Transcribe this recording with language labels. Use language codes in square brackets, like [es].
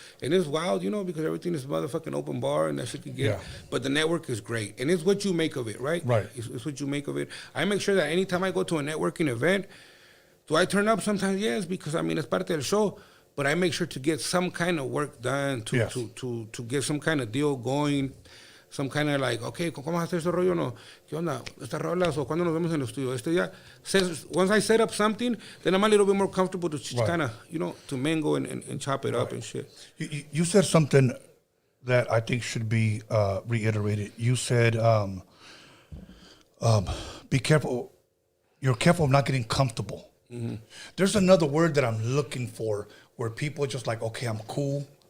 [en] And it's wild, you know, because everything is motherfucking open bar and that shit could get. Yeah. But the network is great. And it's what you make of it, right? Right. It's what you make of it. I make sure that anytime I go to a networking event, do I turn up? Sometimes yes, because I mean, it's [es] parte del show. [en] But I make sure to get some kind of work done, to get some kind of deal going. Some kind of like, okay, [es] ¿cómo vas a hacer ese rollo? No, ¿qué onda? ¿Estas rolas o cuándo nos vemos en el estudio? [en] Once I set up something, then I'm a little bit more comfortable to kind of, you know, to mingle and chop it up and shit. You said something that I think should be reiterated. You said, be careful. You're careful of not getting comfortable. Mm-hmm. There's another word that I'm looking for where people just like, okay, I'm cool.